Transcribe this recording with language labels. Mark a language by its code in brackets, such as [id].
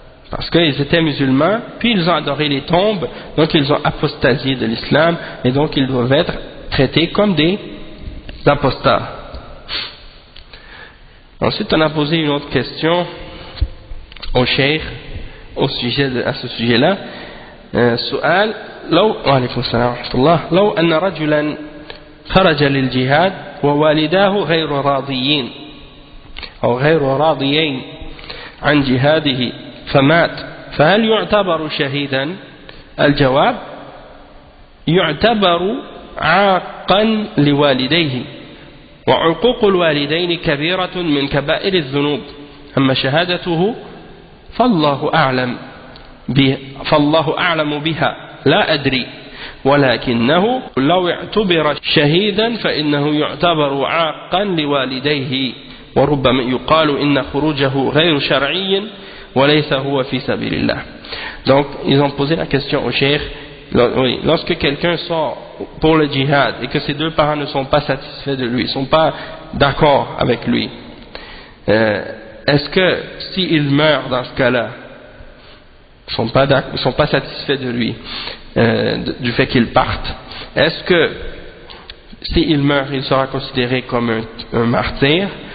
[fr] Parce qu'ils étaient musulmans, puis ils ont adoré les tombes, donc ils ont apostasié de l'islam, et donc ils doivent être traités comme des apostats. Ensuite, on a posé une autre question au cheikh à ce sujet-là. [ar] سؤال وعليكم السلام ورحمة الله لو أن رجلا خرج للجهاد ووالداه غير راضيين أو غير راضيين عن جهاده فمات فهل يعتبر شهيدا؟ الجواب: يعتبر عاقا لوالديه، وعقوق الوالدين كبيرة من كبائر الذنوب، أما شهادته فالله أعلم بها لا أدري، ولكنه لو اعتبر شهيدا فإنه يعتبر عاقا لوالديه، وربما يقال إن خروجه غير شرعي وليس هو في سبيل الله. [fr] Donc ils ont posé la question au cheikh: lorsque quelqu'un sort pour le djihad et que ses deux parents ne sont pas satisfaits de lui, ne sont pas d'accord avec lui, est-ce que s'il meurt dans ce cas-là, ils ne sont pas satisfaits de lui, du fait qu'il parte, est-ce que s'il meurt, il sera considéré comme un martyr?